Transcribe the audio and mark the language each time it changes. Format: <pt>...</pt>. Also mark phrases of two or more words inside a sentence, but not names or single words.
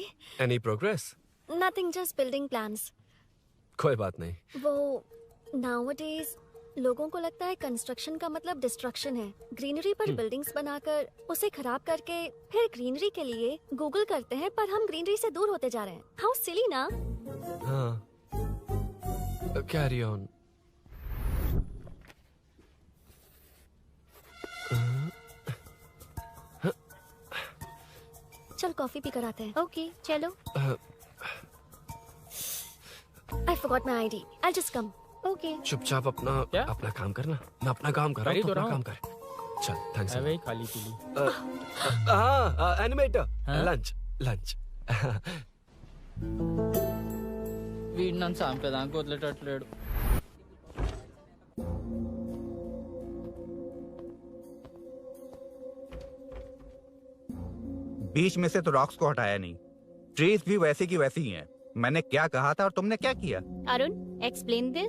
<en>Any progress? Nothing, just building plans.</en> <hi>कोई बात नहीं। वो nowadays लोगों को लगता है कंस्ट्रक्शन का मतलब डिस्ट्रक्शन है। ग्रीनरी पर बिल्डिंग्स बनाकर उसे खराब करके फिर ग्रीनरी के लिए गूगल करते हैं, पर हम ग्रीनरी से दूर होते जा रहे हैं।</hi> <en>how silly</en> <hi>ना? हाँ।</hi> <en>Carry on.</en> <hi>चल कॉफी पी कर आते हैं। ओके चलो।</hi> <en>I forgot my ID. I'll just come.</en> <hi>ओके। चुपचाप अपना काम करना। मैं अपना काम कर रहा हूँ, अपना काम कर। चल, थैंक्स। अबे खाली पीली। हाँ, एनिमेटर। लंच।</hi> <te>వీడిని చంపేదానికి వదిలేటట్లేడు.</te> <hi>बीच में से तो रॉक्स को हटाया नहीं, ट्रीज भी वैसे की वैसी ही हैं। मैंने क्या कहा था और तुमने क्या किया? अरुण</hi> <en>explain this.</en>